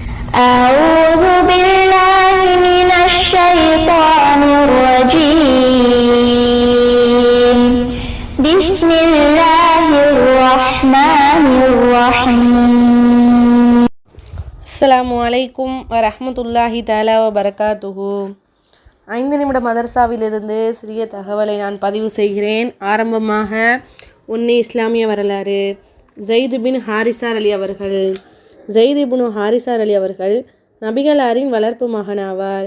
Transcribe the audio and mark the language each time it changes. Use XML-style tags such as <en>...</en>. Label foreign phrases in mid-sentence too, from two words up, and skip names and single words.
<ar>أعوذ بالله من الشيطان الرجيم بسم الله الرحمن الرحيم. السلام عليكم ورحمة الله تعالى وبركاته.</ar> <ta>5 நிமிட மதரசாவிலிருந்து சிறிய தகவலை நான் பதிவு செய்கிறேன். ஆரம்பமாக இஸ்லாமிய வரலாறு. ஸைத் பின் ஹாரிஸா அலி அவர்கள். ஸைத் இப்னு ஹாரிஸா அலி அவர்கள் நபிகளாரின் வளர்ப்பு மகனாவார்.</ta>